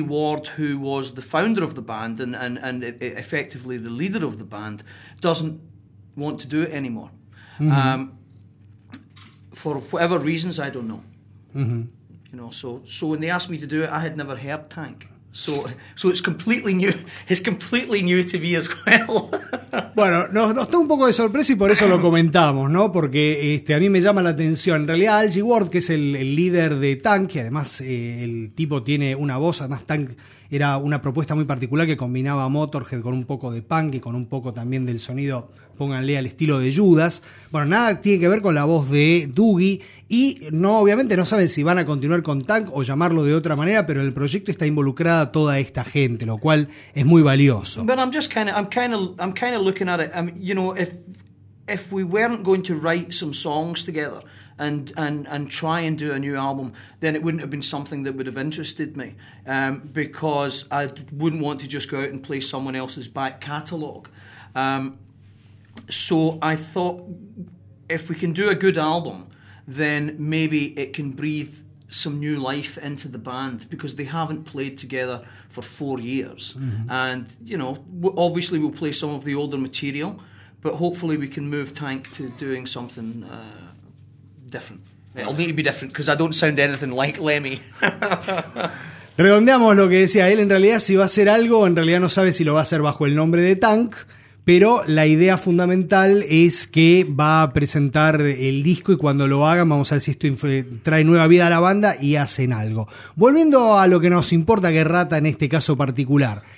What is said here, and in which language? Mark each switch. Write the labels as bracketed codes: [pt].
[en] Ward, who was the founder of the band and effectively the leader of the band, doesn't want to do it anymore. Mm-hmm. For whatever reasons, I don't know. Mm-hmm. You know, so when they asked me to do it, I had never heard Tank. So it's completely new. It's completely new to me as well. [es] Bueno, nos da un poco de sorpresa y por eso lo comentamos, ¿no? Porque a mí me llama la atención. En realidad, Al G. Ward, que es el líder de Tank, que además el tipo tiene una voz, además Tank era una propuesta muy particular que combinaba Motorhead con un poco de punk y con un poco también del sonido, pónganle, al estilo de Judas. Bueno, nada tiene que ver con la voz de Dougie y no, obviamente no saben si van a continuar con Tank o llamarlo de otra manera, pero en el proyecto está involucrada toda esta gente, lo cual es muy valioso. [en] But I'm just kind of looking at it. I mean, you know, if we weren't going to write some songs together and try and do a new album, then it wouldn't have been something that would have interested me, because I wouldn't want to just go out and play someone else's back catalogue. So I thought, if we can do a good album, then maybe it can breathe some new life into the band, because they haven't played together for 4 years. Mm-hmm. And, you know, obviously we'll play some of the older material, but hopefully we can move Tank to doing something different. It'll need to be different because I don't sound anything like Lemmy. [es] Redondeamos lo que decía él. En realidad, si va a hacer algo, en realidad no sabe si lo va a hacer bajo el nombre de Tank. Pero la idea fundamental es que va a presentar el disco y cuando lo hagan, vamos a ver si esto trae nueva vida a la banda y hacen algo. Volviendo a lo que nos importa, que Rata en este caso particular.